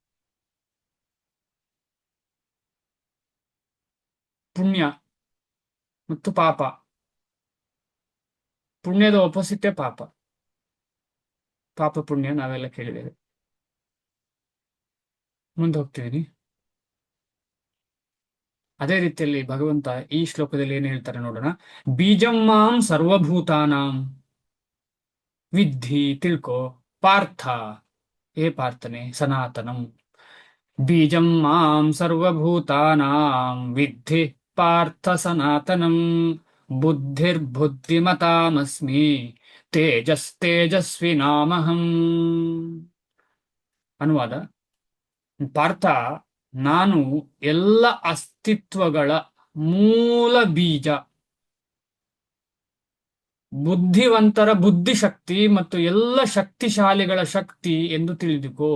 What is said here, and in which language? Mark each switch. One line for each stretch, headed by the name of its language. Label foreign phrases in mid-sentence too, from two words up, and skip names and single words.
Kannada: ಪುಣ್ಯ ಮತ್ತು ಪಾಪ, ಪುಣ್ಯದ ಒಪೋಸಿಟೇ ಪಾಪ. ಪಾಪ ಪುಣ್ಯ ನಾವೆಲ್ಲ ಕೇಳಿದ್ದೇವೆ. ಮುಂದೆ ಹೋಗ್ತಿದ್ದೀನಿ. ಅದೇ ರೀತಿಯಲ್ಲಿ ಭಗವಂತ ಈ ಶ್ಲೋಕದಲ್ಲಿ ಏನ್ ಹೇಳ್ತಾರೆ ನೋಡೋಣ.
Sanskrit: ಬೀಜಂ ಮಾಂ ಸರ್ವಭೂತಾನಾಂ ವಿದ್ಧಿ,
Kannada: ತಿಳ್ಕೋ ಪಾರ್ಥ, ಏ ಪಾರ್ಥನೆ
Sanskrit: ಸನಾತನಂ. ಬೀಜಂ ಮಾಂ ಸರ್ವಭೂತಾನಾಂ ವಿದ್ಧಿ ಪಾರ್ಥ ಸನಾತನಂ. ಬುದ್ಧಿರ್ಬುದ್ಧಿಮತಾಮಸ್ಮಿ ತೇಜಸ್ವಿನಾಮಹಂ.
Kannada: ಅನುವಾದ: ಪಾರ್ಥ, ನಾನು ಎಲ್ಲ ಅಸ್ತಿತ್ವಗಳ ಮೂಲ ಬೀಜ, ಬುದ್ಧಿವಂತರ ಬುದ್ಧಿಶಕ್ತಿ ಮತ್ತು ಎಲ್ಲ ಶಕ್ತಿಶಾಲಿಗಳ ಶಕ್ತಿ ಎಂದು ತಿಳಿದುಕೋ.